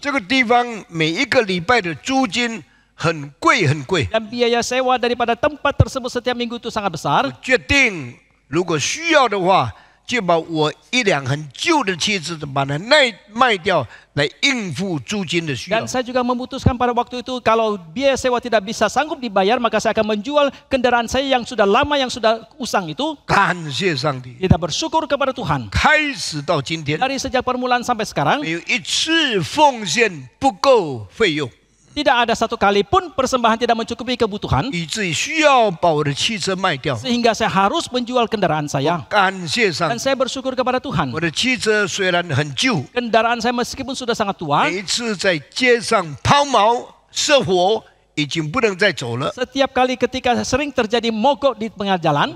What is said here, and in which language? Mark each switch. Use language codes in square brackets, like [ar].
[zh] 这个地方每一个礼拜的租金很贵很贵。 [id] Dan biaya sewa daripada tempat tersebut setiap minggu itu sangat besar. [zh] 我决定如果需要的话，就把我1辆很旧的汽车把它卖掉，来应付租金的需要 [id] saya juga memutuskan pada waktu itu kalau biaya sewa tidak bisa sanggup dibayar, maka saya akan menjual kendaraan saya yang sudah lama, yang sudah usang itu. [zh] 感谢上帝， [id] Kita bersyukur kepada Tuhan. [zh] 开始到今天， [id] Dari sejak permulaan sampai sekarang, [zh] 没有一次奉献不够费用， [id] tidak ada satu kali pun persembahan tidak mencukupi kebutuhan, [zh] 以至于需要把我的汽车卖掉。 [id] sehingga saya harus menjual kendaraan saya. [zh] 感谢上 [id] Dan [zh] 帝， [id] saya bersyukur kepada Tuhan. [zh] 我的汽车虽然很旧， [id] Kendaraan saya meskipun sudah sangat tua, [zh] 每一次在街上抛锚射火，已经不能再走了。 [id] setiap kali ketika sering terjadi mogok di tengah jalan,